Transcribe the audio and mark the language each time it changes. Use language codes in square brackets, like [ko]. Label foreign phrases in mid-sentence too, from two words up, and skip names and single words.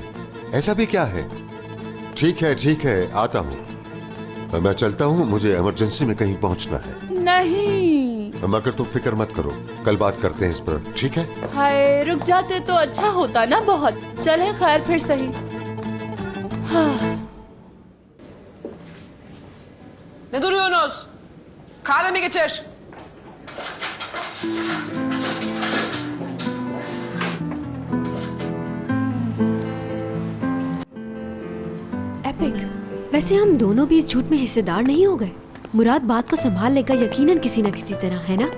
[hi] ऐसा भी क्या है? ठीक है, आता हूँ। मैं चलता हूँ, मुझे इमरजेंसी में कहीं पहुँचना है। नहीं, मगर तुम फिक्र मत करो, कल बात करते हैं इस पर, ठीक है? हाय रुक जाते तो अच्छा होता ना बहुत। चले खैर फिर सही। हाँ। [tr] Ne duruyorsunuz? Kahve mi getir? [hi] एपिक, वैसे हम दोनों भी इस झूठ में हिस्सेदार नहीं हो गए? मुराद बात को संभाल लेगा यकीनन किसी न किसी तरह, है ना?